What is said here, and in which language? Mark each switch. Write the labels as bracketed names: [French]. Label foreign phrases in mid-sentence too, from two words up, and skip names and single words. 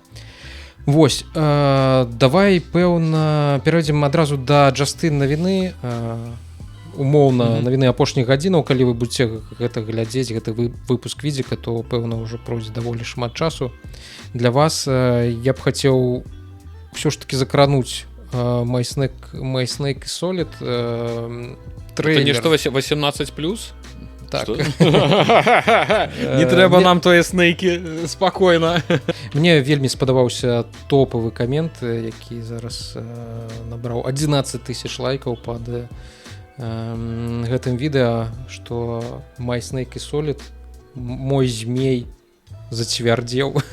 [Belarusian] Вось, давай, пэўна, перайдзем адразу да Джастын навіны, умоўна, навіны апошніх гадзінаў, калі вы будзеце гэта глядзець, гэты выпуск відзіка, то, пэўна, ўжо пройдзе даволі шмат часу. Для вас я б хацеў ўсё ж такі закрануць My Snake Solid [Russian] Это трейлер. [Belarusian] не што 18+? Так. Не трэба нам тое снейкі, спакойна. Мне вельмі спадабаўся топавы камент, які зараз набраў 11 000 лайкаў пад гэтым відэа, што My Snake Solid, мой змей зацвярдзеў.